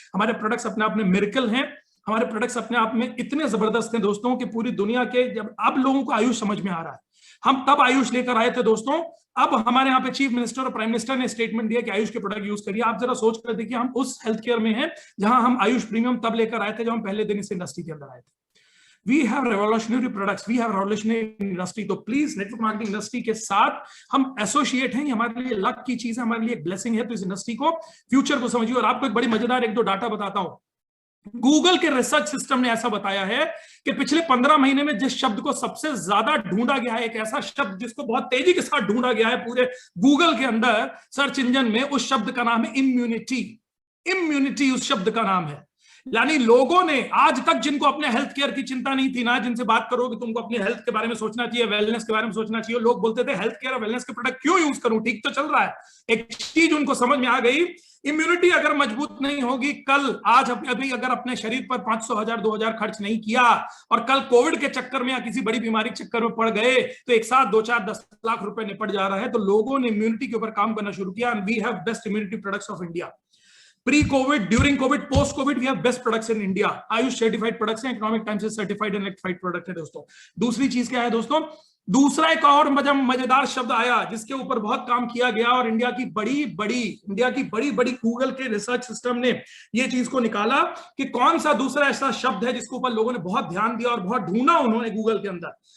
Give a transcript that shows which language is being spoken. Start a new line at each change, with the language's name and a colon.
Hindi: हमारे प्रोडक्ट्स अपने आप में मिरेकल हैं, हमारे प्रोडक्ट्स अपने आप में इतने जबरदस्त हैं दोस्तों कि पूरी दुनिया के, जब अब लोगों को आयुष समझ में आ रहा है, हम तब आयुष लेकर आए थे दोस्तों। अब हमारे यहाँ पे चीफ मिनिस्टर और प्राइम मिनिस्टर ने स्टेटमेंट दिया कि आयुष के प्रोडक्ट यूज करिए। आप जरा सोच कर देखिए, हम उस हेल्थ केयर में हैं जहां हम आयुष प्रीमियम तब लेकर आए थे जब हम पहले दिन इस इंडस्ट्री के अंदर आए थे।
English: We have revolutionary products, we have revolutionary industry।
Hindi: तो प्लीज नेटवर्क मार्केटिंग इंडस्ट्री के साथ हम एसोसिएट हैं, हमारे लिए लक की चीज है, हमारे लिए एक ब्लेसिंग है। तो इस इंडस्ट्री को, फ्यूचर को समझिए। और आपको एक बड़ी मजेदार एक दो डाटा बताता हूं। गूगल के रिसर्च सिस्टम ने ऐसा बताया है कि पिछले 15 महीने में जिस शब्द को सबसे ज्यादा ढूंढा गया है, एक ऐसा शब्द जिसको बहुत तेजी के साथ ढूंढा गया है पूरे गूगल के अंदर सर्च इंजन में, उस शब्द का नाम है इम्यूनिटी। इम्यूनिटी उस शब्द का नाम है। यानी लोगों ने आज तक, जिनको अपने हेल्थ केयर की चिंता नहीं थी ना, जिनसे बात करो कि तुमको अपनी हेल्थ के बारे में सोचना चाहिए, वेलनेस के बारे में सोचना चाहिए, लोग बोलते थे हेल्थ केयर और वेलनेस के प्रोडक्ट क्यों यूज करूं, ठीक तो चल रहा है। एक चीज उनको समझ में आ गई, इम्यूनिटी अगर मजबूत नहीं होगी, कल आज अभी अगर अपने शरीर पर 500, 1000, 2000 खर्च नहीं किया और कल कोविड के चक्कर में या किसी बड़ी बीमारी के चक्कर में पड़ गए तो एक साथ 2, 4, 10 लाख रुपए निपट जा रहा है। तो लोगों ने इम्यूनिटी के ऊपर काम करना शुरू किया।
English: We have best immunity products of India. Pre-COVID, during COVID, post-COVID, we have best products in India.
Hindi: Ayush certified products हैं, इकोनॉमिक टाइम्स से सर्टिफाइड एंड रेक्टिफाइड प्रोडक्ट है दोस्तों। दूसरी चीज क्या है दोस्तों, दूसरा एक और मजेदार शब्द आया जिसके ऊपर बहुत काम किया गया और इंडिया की बड़ी बड़ी गूगल के रिसर्च सिस्टम ने ये चीज को निकाला कि कौन सा दूसरा ऐसा शब्द है जिसके ऊपर लोगों ने बहुत ध्यान दिया और बहुत ढूंढा उन्होंने गूगल के अंदर।